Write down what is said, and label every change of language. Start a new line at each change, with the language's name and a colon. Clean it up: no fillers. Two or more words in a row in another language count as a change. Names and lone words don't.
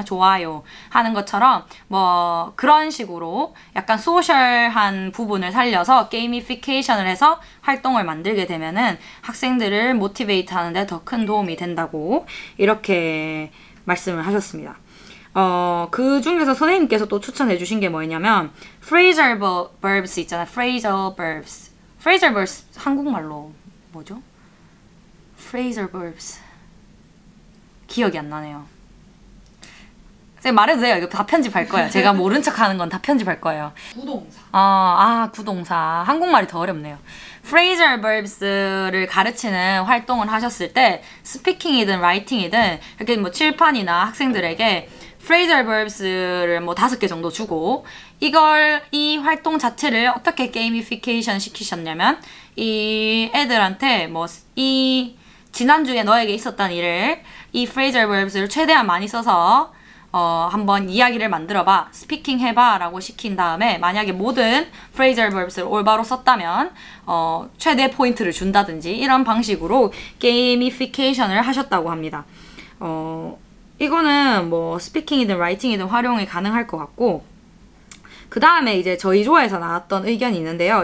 Korean: 좋아요 하는 것처럼 뭐 그런 식으로 약간 소셜한 부분을 살려서 게이미피케이션을 해서 활동을 만들게 되면은 학생들을 모티베이트 하는데 더 큰 도움이 된다고 이렇게 말씀을 하셨습니다. 그 중에서 선생님께서 또 추천해 주신 게 뭐냐면
English: phrasal verbs
Korean: 있잖아요.
English: phrasal verbs. phrasal verbs
Korean: 한국말로 뭐죠?
English: phrasal verbs.
Korean: 기억이 안 나네요. 제가 말해도 돼요. 이거 다 편집할 거예요. 제가 모른 척 하는 건 다 편집할 거예요. 구동사. 구동사. 한국말이 더 어렵네요.
English: phrasal verbs
Korean: 를 가르치는 활동을 하셨을 때 스피킹이든 라이팅이든 이렇게 뭐 칠판이나 학생들에게
English: phrasal verbs
Korean: 를 뭐 5개 정도 주고 이 활동 자체를 어떻게 게이미피케이션 시키셨냐면 이 애들한테 뭐 이 지난주에 너에게 있었던 일을 이
English: phrasal verbs
Korean: 를 최대한 많이 써서 한번 이야기를 만들어봐, 스피킹 해봐 라고 시킨 다음에 만약에 모든
English: phrasal verbs
Korean: 를 올바로 썼다면 최대 포인트를 준다든지 이런 방식으로 게이미피케이션을 하셨다고 합니다. 이거는 뭐 스피킹이든 라이팅이든 활용이 가능할 것 같고 그 다음에 이제 저희 조에서 나왔던 의견이 있는데요.